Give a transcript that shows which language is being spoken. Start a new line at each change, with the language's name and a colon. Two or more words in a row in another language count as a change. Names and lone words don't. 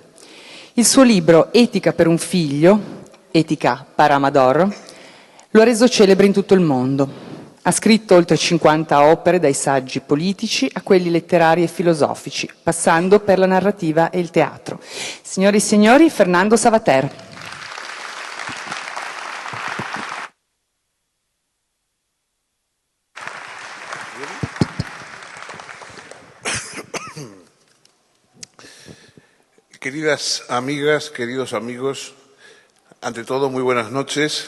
Italian: Il suo libro Etica per un figlio, Etica para Amador, lo ha reso celebre in tutto il mondo. Ha scritto oltre 50 opere, dai saggi politici a quelli letterari e filosofici, passando per la narrativa e il teatro. Signore e signori, Fernando Savater.
Spanish: Queridas amigas, queridos amigos, ante todo muy buenas noches.